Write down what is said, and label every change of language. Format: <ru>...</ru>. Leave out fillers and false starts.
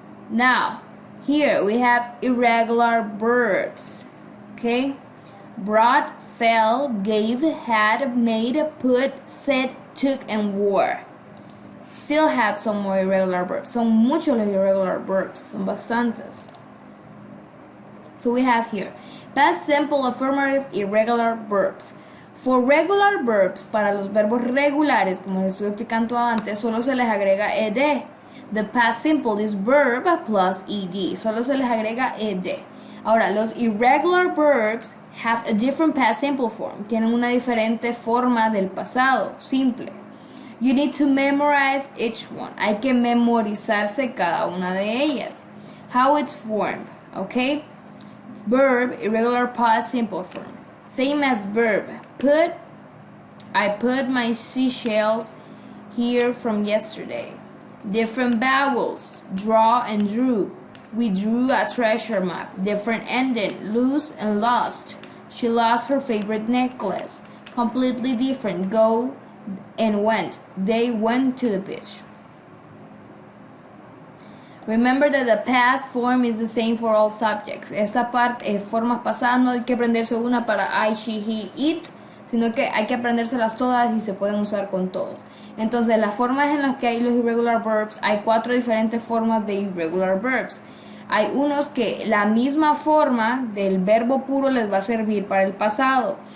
<en>Now, here we have irregular verbs. Okay? Brought, fell, gave, had, made, put, said, took, and wore. still have some more irregular verbs.</en> <es>Son muchos los irregular verbs, son bastantes.</es> <en>So we have here past simple, affirmative, irregular verbs.</en> <es>For regular verbs, para los verbos regulares, como les estuve explicando antes, solo se les agrega ed.</es> <en>The past simple is verb plus ed. Solo se les agrega ed. Ahora, los irregular verbs have a different past simple form.</en> <es>Tienen una diferente forma del pasado simple.</es> <en>You need to memorize each one.</en> <es>Hay que memorizarse cada una de ellas.</es> <en>How it's formed, okay? Verb, irregular past simple form. Same as verb. Put, I put my seashells here from yesterday. Different vowels. Draw and drew. We drew a treasure map. Different ending. Lose and lost. She lost her favorite necklace. Completely different. Go and went. They went to the beach. Remember that the past form is the same for all subjects.</en> <es>Esta parte, formas pasadas, no hay que aprenderse una para I, she, he, it, sino que hay que aprendérselas todas y se pueden usar con todos. Entonces, las formas en las que hay los irregular verbs, hay 4 diferentes formas de irregular verbs. Hay unos que la misma forma del verbo puro les va a servir para el pasado.</es>